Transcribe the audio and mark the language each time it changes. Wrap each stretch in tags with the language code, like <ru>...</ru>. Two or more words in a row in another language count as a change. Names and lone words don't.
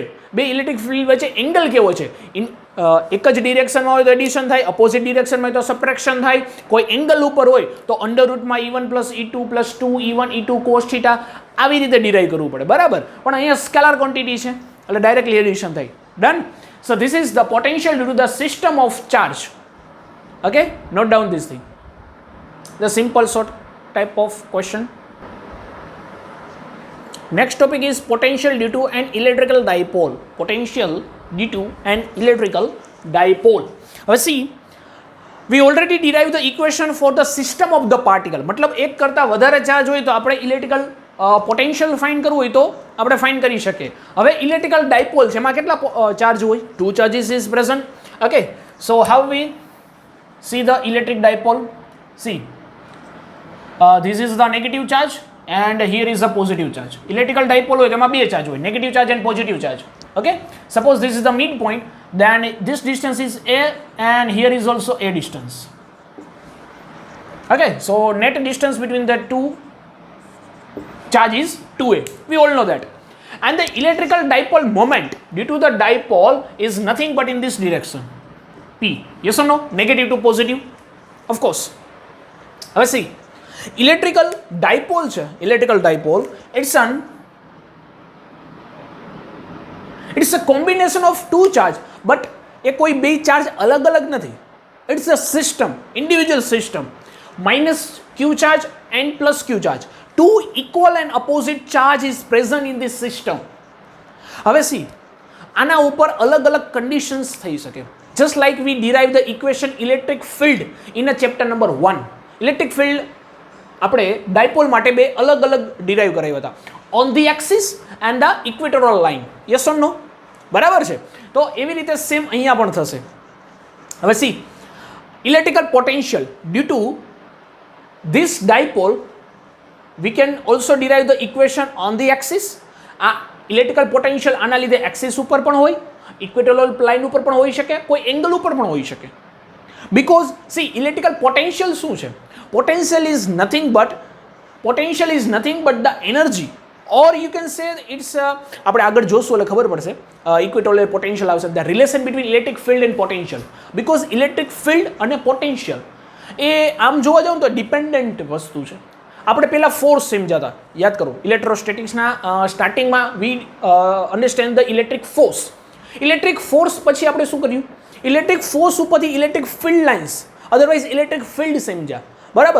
<gu>બે</gu> <en>electric field</en> <gu>વચ્ચે એંગલ કેવો છે, એક જ ડિરેક્શનમાં હોય તો એડિશન થાય,</gu> <en>opposite directionમાં</en> <gu>હોય તો સબટ્રેક્શન થાય, કોઈ એંગલ ઉપર હોય તો</gu> <en>under rootમાં e1 plus e2 plus 2 e1 e2 cos theta,</en> <gu>આવી રીતે ડિરાઈવ કરવું પડે, બરાબર. પણ અહીંયા</gu> <en>scalar quantity</en> <gu>છે એટલે</gu> <en>directly addition</en> <gu>થાય. ડન.</gu> <en>So this is the potential due to the system of charge. Okay, note down this thing, the simple short type of question. Next topic is potential due to an electrical dipole. Potential due to an electrical dipole. હવે see, we already derived the equation for the system of the particle.</en> <gu>મતલબ એક કરતાં વધારે ચાર્જ હોય તો આપણે</gu> <en>electrical potential find</en> <gu>કરવું હોય તો આપણે ફાઇન્ડ કરી શકીએ. હવે</gu> <en>electrical dipole</en> <gu>છે, એમાં કેટલા ચાર્જ હોય?</gu> <en>2 charges is present. Okay, so how we see the electric dipole? See, this is the negative charge and here is the positive charge. Electrical dipole</en> <gu>હોય તેમાં બે ચાર્જ હોય,</gu> <en>negative charge and positive charge. Okay, suppose this is the midpoint, then this distance is a and here is also a distance. Okay, so net distance between the two charge is 2a. We all know that. And the electrical dipole moment due to the dipole is nothing but in this direction, p. Yes or no? Negative to positive, of course. હવે see, electrical dipole છે, electrical dipole, it's a combination of two charge, but</en> <gu>એ કોઈ બે ચાર્જ અલગ અલગ નથી.</gu> <en>It's a system, individual system, minus q charge and plus q charge. Two equal and opposite charge is present in this system.</en> <gu>હવે see, આના ઉપર અલગ અલગ conditions થઈ શકે.</gu> <en>Just like we derive the equation electric field in a chapter number 1. Electric field</en> <gu>આપણે ડાયપોલ માટે બે અલગ અલગ ડિરાઈવ કરાવ્યા હતા,</gu> <en>on the axis and the equatorial line. Yes or no?</en> <gu>બરાબર છે. તો એવી રીતે સેમ અહીંયા પણ થશે.</gu> <en>હવે see, electrical potential due to this dipole we can also derive the equation on the axis.</en> <gu>આ</gu> <en>electrical potential</en> <gu>આના લીધે એક્સિસ ઉપર પણ હોય,</gu> <en>equatorial line</en> <gu>ઉપર પણ હોઈ શકે, કોઈ એંગલ ઉપર પણ હોઈ શકે.</gu> <en>because see, electrical potential</en> <gu>શું છે?</gu> <en>Potential is nothing but the energy, or you can say it's</en> <gu>આપણે આગળ જોશું એટલે ખબર પડશે.</gu> <en>equatorial potential</en> <gu>આવશે,</gu> <en>the relation between electric field and potential, because electric field</en> <gu>અને potential એ આમ જોવા જાવ તો ડિપેન્ડન્ટ વસ્તુ છે. આપણે પહેલાં ફોર્સ સમજાતા, યાદ કરો,</gu> <en>electrostaticsના startingમાં we understand the electric force. electric force</en> <gu>પછી આપણે શું કર્યું?</gu> <en>electric force</en> <gu>ઉપરથી</gu> <en>electric field lines, otherwise electric field</en> <gu>સમજ્યા, બરાબર.</gu>